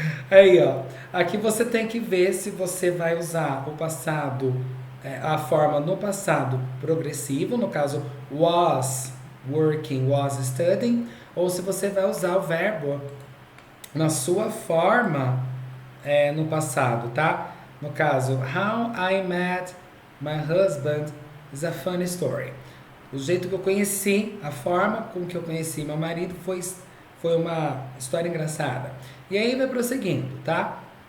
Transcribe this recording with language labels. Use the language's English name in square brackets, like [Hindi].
[Portuguese] Aí, ó. Aqui você tem que ver se você vai usar o passado, a forma no passado progressivo, no caso, was working, was studying, ou se você vai usar o verbo na sua forma no passado, tá? No caso, [English] how I met my husband is a funny story. [Portuguese] O jeito que eu conheci, a forma com que eu conheci meu marido foi uma história engraçada. E aí vai prosseguindo, tá?